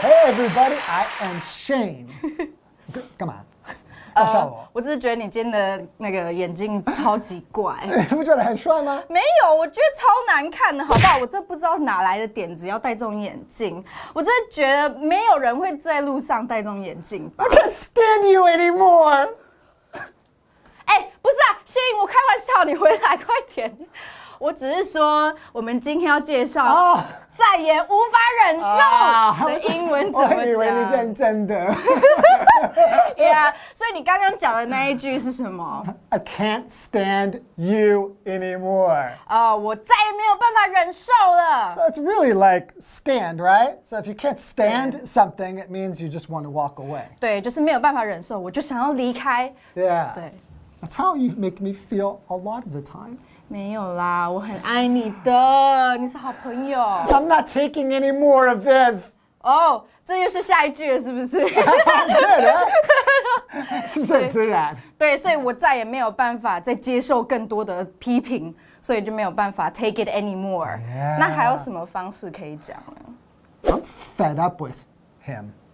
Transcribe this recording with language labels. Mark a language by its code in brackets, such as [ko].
[en] Hey everybody, I am Shane. [zh] 干嘛？要笑我？我只是觉得你今天的那个眼镜超级怪。你不觉得很帅吗？没有，我觉得超难看的，好不好？我真不知道哪来的点子要戴这种眼镜。我真的觉得没有人会在路上戴这种眼镜吧。 [en] I can't stand you anymore. [zh] 不是啊，谢颖，我开玩笑，你回来快点。我只是说我们今天要介绍再也无法忍受的英文怎么讲。我以为你认真的。 Yeah， 所以你刚刚讲的那一句是什么 [en] I can't stand you anymore. [zh] 我再也没有办法忍受了。 [en] So it's really like stand, right? So if you can't stand something, it means you just want to walk away. [zh] 对，就是没有办法忍受，我就想要离开。 [en] Yeah. [zh] 对。 [en] That's how you make me feel a lot of the time. [zh] 没有啦，我很爱你的，你是好朋友。 [en] I'm not taking any more of this. [zh] 这又是下一句了，是不是？对是不是很自然？对，所以我再也没有办法再接受更多的批评，所以就没有办法 [en] take it anymore。 [zh] 那还有什么方式可以讲呢 [en] I'm fed up with him.